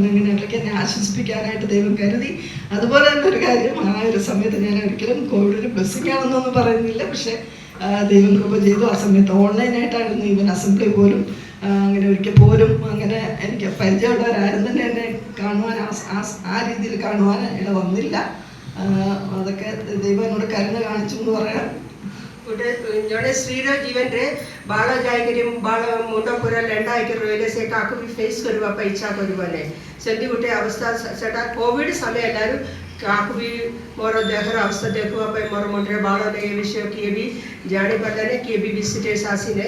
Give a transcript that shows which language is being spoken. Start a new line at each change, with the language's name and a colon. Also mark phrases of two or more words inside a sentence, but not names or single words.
Malayalam: ഇങ്ങനെയൊക്കെ എന്നെ ആശ്വസിപ്പിക്കാനായിട്ട് ദൈവം കരുതി. അതുപോലെ തന്നെ ഒരു കാര്യം, ആ ഒരു സമയത്ത് ഞാൻ ഒരിക്കലും കോവിഡ് ഒരു ബ്ലെസ്സിംഗ് ആണെന്നൊന്നും പറയുന്നില്ല. പക്ഷേ ദൈവം കൃപ ചെയ്തു. ആ സമയത്ത് ഓൺലൈനായിട്ടായിരുന്നു
English: even assembly
Malayalam: പോലും. അങ്ങനെ ഒരിക്കൽ പോലും അങ്ങനെ എനിക്ക് പരിചയമുള്ളവരാരും തന്നെ എന്നെ കാണുവാൻ ആ രീതിയിൽ കാണുവാൻ ഇട വന്നില്ല. അതൊക്കെ ദൈവം എന്നോട് കരുണ കാണിച്ചു എന്ന് പറയാം.
Odia: ଗୋଟେ ଜଣେ ସ୍ତ୍ରୀର ଜୀବନରେ ବାଳ ଯାଇକରି ବାଳ ମୁଣ୍ଡ ପୁରା ଲେଣ୍ଡା ହେଇକି ରହିଲେ ସେ କାହାକୁ ବି ଫେସ୍ କରିବା ପାଇଁ ଇଚ୍ଛା କରିବ ନାହିଁ. ସେମିତି ଗୋଟେ ଅବସ୍ଥା ସେଟା କୋଭିଡ଼ ସମୟ ହେଲାରୁ କାହାକୁ ବି ମୋର ଦେହର ଅବସ୍ଥା ଦେଖିବା ପାଇଁ ମୋର ମୁଣ୍ଡରେ ବାଳ ନାହିଁ ଏ ବିଷୟ କିଏ ବି ଜାଣିପାରିଲାନି, କିଏ ବି ଭିଜିଟର୍ସ ଆସିନାହିଁ.